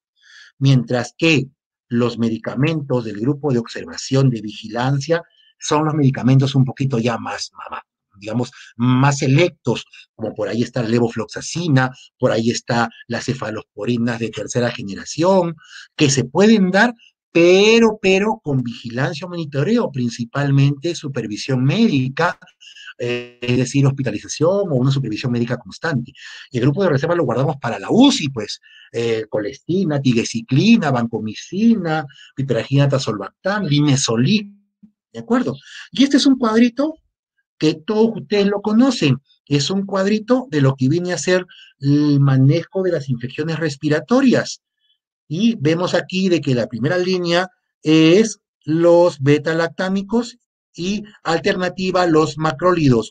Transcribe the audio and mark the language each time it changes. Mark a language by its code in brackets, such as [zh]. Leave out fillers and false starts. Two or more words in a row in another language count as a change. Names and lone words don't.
[es] Mientras que los medicamentos del grupo de observación de vigilancia son los medicamentos un poquito ya digamos, más selectos, como por ahí está la levofloxacina, por ahí está las cefalosporinas de tercera generación, que se pueden dar, pero con vigilancia o monitoreo, principalmente supervisión médica, es decir, hospitalización o una supervisión médica constante. Y el grupo de reserva lo guardamos para la UCI, pues, colestina, tigecyclina, vancomicina, piperagina, tazolbactam, linezolid, ¿de acuerdo? Y este es un cuadrito que todos ustedes lo conocen, es un cuadrito de lo que viene a ser el manejo de las infecciones respiratorias. Y vemos aquí de que la primera línea es los beta-lactámicos y alternativa los macrólidos.